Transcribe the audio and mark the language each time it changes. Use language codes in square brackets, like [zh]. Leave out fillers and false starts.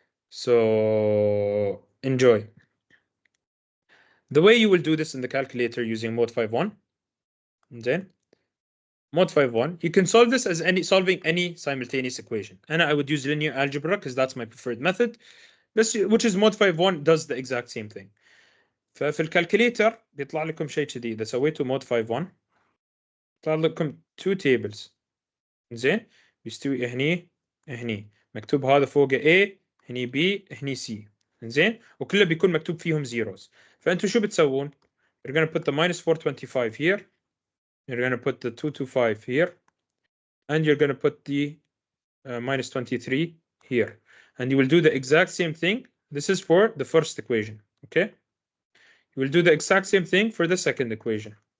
[en] So enjoy. The way you will do this in the calculator using mod 5.1, then mod 5.1, you can solve this as solving any simultaneous equation. And I would use linear algebra because that's my preferred method, which is mod 5.1 does the exact same thing. [ar] ففي الكالكوليتر بيطلع لكم شيء كذي. اذا سويتوا مود 51 يطلع لكم 2 tables. زين، بيستوي هني مكتوب هذا فوقه A، هني B، هني C. زين، وكله بيكون مكتوب فيهم zeros. فانتوا شو بتسوون؟ [en] you're gonna put the minus 425 here, you're gonna put the 225 here, and you're gonna put the minus 23 here, and you will do the exact same thing. This is for the first equation. Okay, you will do the exact same thing for the second equation.